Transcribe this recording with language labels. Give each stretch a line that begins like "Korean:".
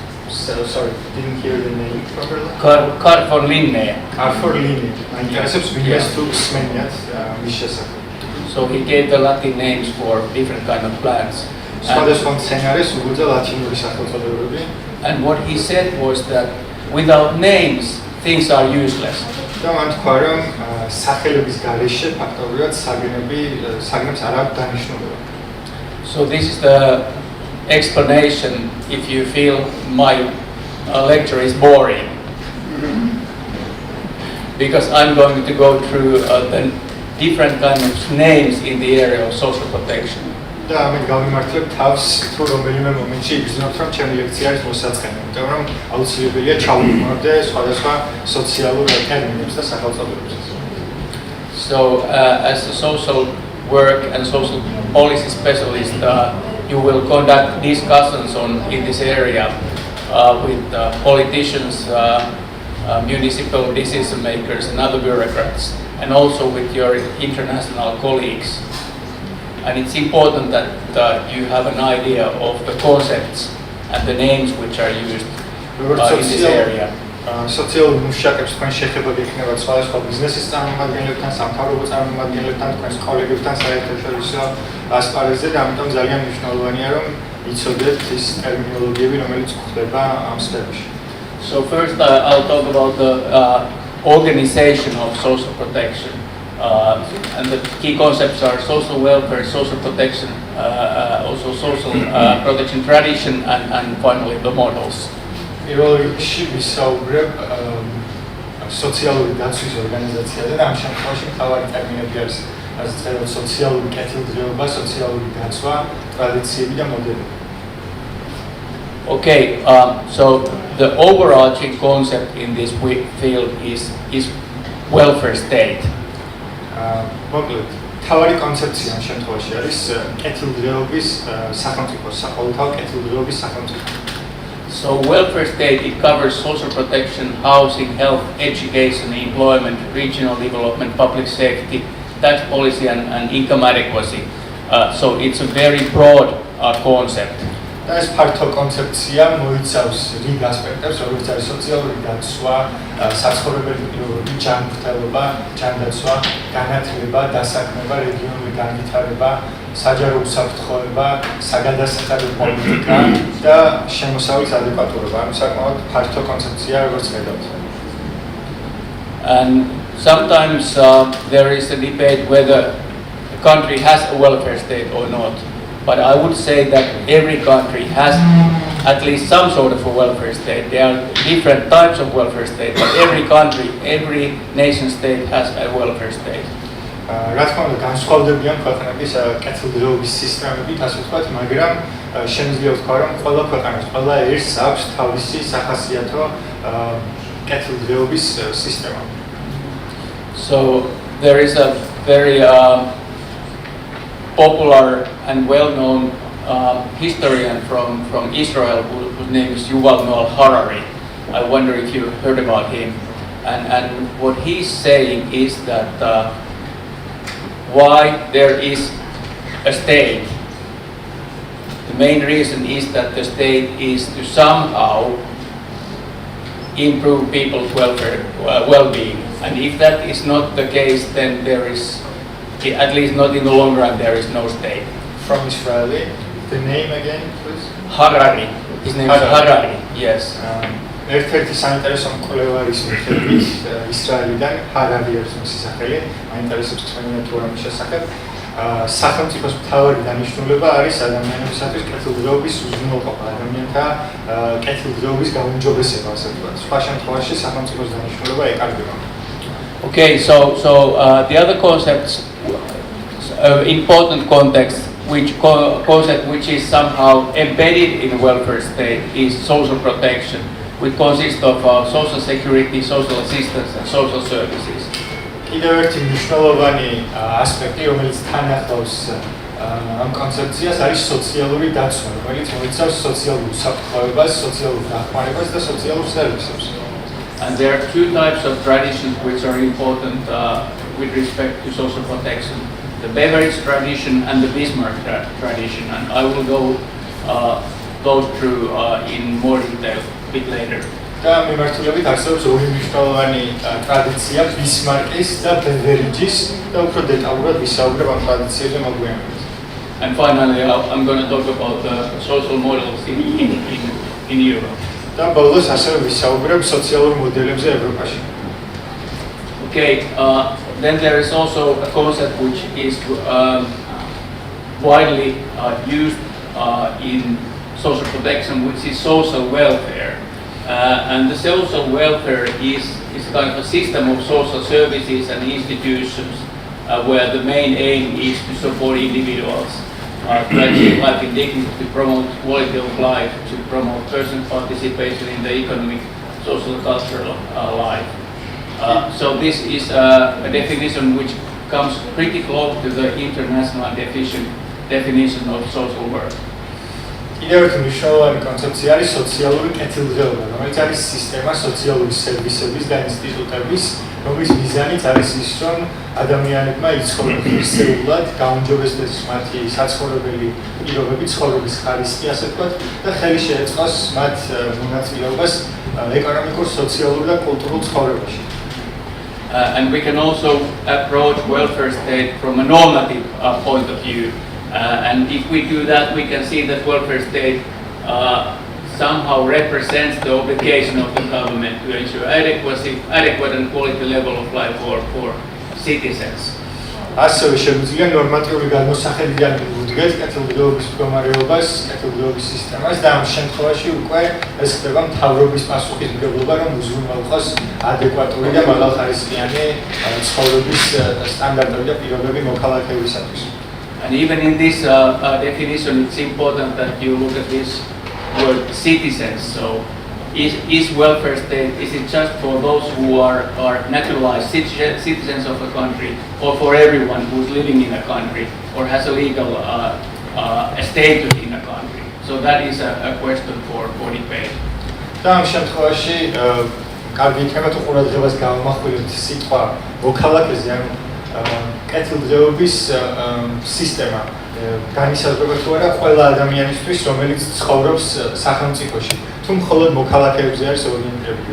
English: So sorry, didn't hear the name properly. Carl von Linné. For lineage.
Georgian: Interesებს ვინმეს თუ სმენიათ მის შესახებ.
English: So he gave the Latin names for different kind of plants.
Georgian: სხვადასხვა მცენარეს უგუძა ლათინური სახელწოდებები.
English: And what he said was that without names, things are useless.
Georgian: და მან თქვა რომ სახელების გარეშე ფაქტობრივად საგნებს არ აქვს დანიშნულება.
English: So this is the explanation if you feel my lecture is boring. Because I'm going to go through the different kind of names in the area of social protection.
Georgian: და მე გავიმართლებ თავს თუ რომელიმე მომენტში იგრძნობთ რომ ჩემი ლექცია არის მოსაწყენი, იმიტომ რომ აუცილებელია ჩავუმოყრდე სხვადასხვა სოციალურ ტერმინებს და სახელწოდებებს.
English: So as a social work and social policy specialist, you will conduct discussions in this area with politicians, municipal decision makers and other bureaucrats, and also with your international colleagues. And it's important that you have an idea of the concepts and the names which are used in this area.
Georgian: სოციალურ მუშაკებს თქვენ შეხება გექნებათ სხვადასხვა ბიზნესის წარმომადგენლებთან, სამთავრობო წარმომადგენლებთან, თქვენს კოლეგებთან საერთაშორისო ასპარეზზე და ამიტომ ძალიან მნიშვნელოვანია რომ იცოდეთ ის ტერმინოლოგიები, რომელიც გვხვდება ამ სფეროში.
English: So first I'll talk about the organization of social protection. And the key concepts are social welfare, social protection, also social protection tradition, and finally the models.
Georgian: პირველ რიგში ვისაუბრებ სოციალური დაცვის ორგანიზაციაზე და ამ შემთხვევაში მთავარი ტერმინები არის ასე ვთქვათ სოციალური კეთილდღეობა, სოციალური დაცვა, ტრადიციები და მოდელები.
English: Okay, so the overarching concept in this field is welfare state.
Georgian: მოკლედ, მთავარი კონცეფცია ამ შემთხვევაში არის კეთილდღეობის სახელმწიფო, საყოველთაო კეთილდღეობის სახელმწიფო.
English: So welfare state, it covers social protection, housing, health, education, employment, regional development, public safety, tax policy and income adequacy. So it's a very broad concept.
Georgian: და ეს ფართო კონცეფცია მოიცავს რიგ ასპექტებს, როგორც არის სოციალური დაცვა, საცხოვრებელი პირობები, ჯანმრთელობა, ჯანდაცვა, განათლება, დასაქმება, რეგიონული განვითარება, საჯარო უსაფრთხოება, საგადასახადო პოლიტიკა და შემოსავლის ადეკვატურობა. ამ საკმაოდ ფართო კონცეფცია, როგორც ხედავთ.
English: And sometimes there is a debate whether a country has a welfare state or not. But I would say that every country has at least some sort of a welfare state. There are different types of welfare state, but every country, every nation state has a welfare state.
Georgian: რა თქმა უნდა, განსხვავდებიან ქვეყნების კეთილდღეობის სისტემებით, ასე ვთქვათ, მაგრამ შემიძლია ვთქვა, რომ ყველა ქვეყანას, ყველა ერთს აქვს თავისი სახასიათო კეთილდღეობის სისტემა.
English: So there is a very popular and well-known historian from Israel whose name is Yuval Noah Harari. I wonder if you heard about him. And what he's saying is that why there is a state. The main reason is that the state is to somehow improve people's welfare, well-being. And if that is not the case, then there is, at least not in the long run, there is no state. From Israeli, the name again, please? Harari. His name is Harari, yes.
Georgian: ერთ-ერთი საინტერესო მკვლევარის მიხედვით ისრაელიდან ჰარარი არის მისი სახელი, მაინტერესებს თქვენი თუ რა შესახებ. სახელმწიფოს მთავარი დანიშნულება არის ადამიანებისათვის კეთილდღეობის უზრუნველყოფა, ადამიანთა კეთილდღეობის გაუმჯობესება, ასე ვთქვათ. სხვა შემთხვევაში სახელმწიფოს დანიშნულება ეკარგება.
English: Okay, so the other concepts, important context, concept which is somehow embedded in welfare state is social protection, which consists of social security, social assistance, and social services.
Georgian: კიდევ ერთი მნიშვნელოვანი ასპექტი, რომელიც თან ახლავს ამ კონცეფციას, არის სოციალური დაცვა, რომელიც მოიცავს სოციალურ უსაფრთხოებას, სოციალურ დახმარებას და სოციალურ სერვისებს.
English: And there are two types of traditions which are important with respect to social protection: the Beveridge tradition and the Bismarck tradition. And I will go go through in more detail a bit later.
Georgian: და მიმართულებით არსებობს ორი მნიშვნელოვანი ტრადიცია ბისმარკის და ბევერიჯის და უფრო დეტალურად ვისაუბრებ ამ ტრადიციებზე მოგვიანებით.
English: And finally, I'm going to talk about the social models in Europe.
Georgian: და ბოლოს ასევე ვისაუბრებ სოციალურ მოდელებზე ევროპაში.
English: Okay, then there is also a concept which is widely used in social protection, which is social welfare. And the social welfare is kind of a system of social services and institutions where the main aim is to support individuals to achieve life in dignity, to promote quality of life, to promote personal participation in the economic, social, cultural life. So this is a definition which comes pretty close to the international definition of social work.
Georgian: კიდევ ერთი მნიშვნელოვანი კონცეფცია არის სოციალური კეთილდღეობა, რომელიც არის სისტემა სოციალური სერვისების და ინსტიტუტების, რომლის მიზანიც არის ის, რომ ადამიანებმა იცხოვრონ ღირსეულად, გაუმჯობესდეს მათი საცხოვრებელი პირობები, ცხოვრების ხარისხი, ასე ვთქვათ, და ხელი შეეწყოს მათ მონაწილეობას ეკონომიკურ, სოციალურ და კულტურულ ცხოვრებაში.
English: And we can also approach welfare state from a normative point of view. And if we do that, we can see that welfare state somehow represents the obligation of the government to ensure adequate and quality level of life for citizens.
Georgian: ასევე შეგვიძლია ნორმატიული გადმოსახედიდან ვუდგეთ კეთილდღეობის მდგომარეობას, კეთილდღეობის სისტემას და ამ შემთხვევაში უკვე ეს ხდება მთავრობის პასუხისმგებლობა, რომ უზრუნველყოს ადეკვატური და მაღალხარისხიანი ცხოვრების სტანდარტები და პირობები მოქალაქეებისათვის.
English: And even in this definition, it's important that you look at this word citizens. So is welfare state, is it just for those who are naturalized citizens of a country, or for everyone who's living in a country or has a legal status in a country? So that is a question for debate.
Georgian: და ამ შემთხვევაში კარგი იქნება თუ ყურადღებას გავამახვილებთ სიტყვა მოქალაქეზე, ანუ კეთილდღეობის სისტემა განისაზღვრება თუ არა ყველა ადამიანისთვის, რომელიც ცხოვრობს სახელმწიფოში, თუ მხოლოდ მოქალაქეებზე არის ორიენტირებული.